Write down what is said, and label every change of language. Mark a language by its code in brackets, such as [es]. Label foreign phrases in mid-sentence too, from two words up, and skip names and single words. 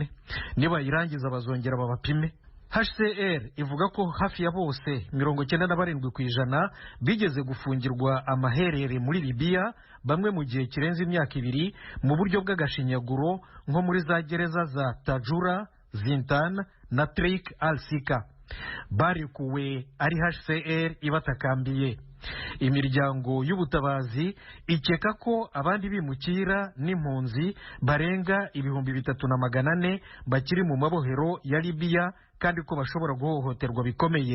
[rn] Niba irangiza bazongera babapime. HCR ivuga ko hafi ya bose 97% bigeze gufungirwa amaherere muri Libya, bamwe mu gihe kirenze imyaka 2 mu buryo bw'agashinyaguro nko muri za gereza za Tajura, Zintan na Trik al-Sika. Barekuwe ari HCR ibatakambiye. Imiryango y'ubutabazi ikeka ko abandi bimukira n'impunzi barenga 3,400 bakiri mu mabohero ya Libya kandi ko bashobora guhohoterwa bikomeye.